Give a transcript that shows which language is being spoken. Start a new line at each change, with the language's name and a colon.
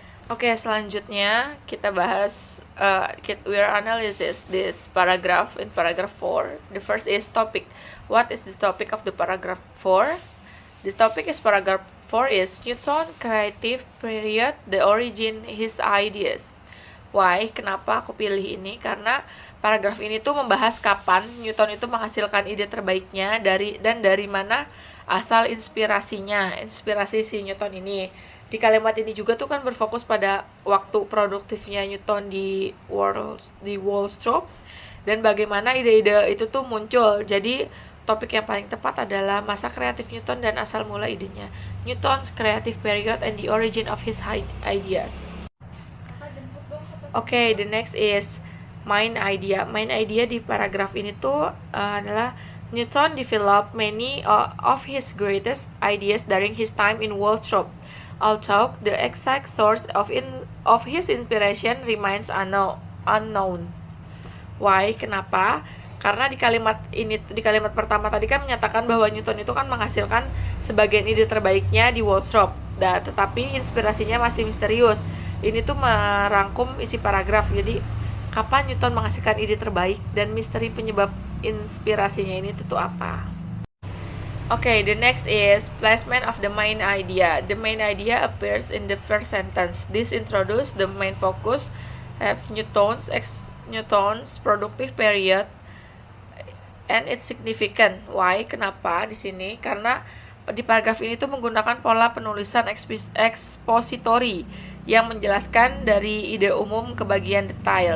Indonesian: Oke, selanjutnya kita bahas
English: we are analysis this paragraph in paragraph 4. The first is topic. What is the topic of the paragraph 4? The topic is paragraph 4 is Newton creative period, the origin his ideas. Why?
Indonesian: Kenapa aku pilih ini? Karena paragraf ini tuh membahas kapan Newton itu menghasilkan ide terbaiknya dari mana asal inspirasinya, inspirasi si Newton ini. Di kalimat ini juga tuh kan berfokus pada waktu produktifnya Newton di Walstrope dan bagaimana ide-ide itu tuh muncul. Jadi topik yang paling tepat adalah masa kreatif Newton dan asal mula idenya.
English: Newton's creative period and the origin of his ideas. Okay, the next is main idea. Main idea
Indonesian: di paragraf ini tuh adalah
English: Newton developed many of his greatest ideas during his time in Walstrope. Although the exact source of his inspiration remains unknown. Why?
Indonesian: Kenapa? Karena di kalimat pertama tadi kan menyatakan bahwa Newton itu kan menghasilkan sebagian ide terbaiknya di Walstrope. Tetapi inspirasinya masih misterius. Ini tuh merangkum isi paragraf. Jadi kapan Newton menghasilkan ide terbaik dan misteri penyebab inspirasinya ini tuh apa?
English: Okay, the next is placement of the main idea. The main idea appears in the first sentence. This introduces the main focus of Newton's productive period and its significant. Why?
Indonesian: Kenapa di sini? Karena di paragraf ini tuh menggunakan pola penulisan expository yang menjelaskan dari ide umum ke bagian detail.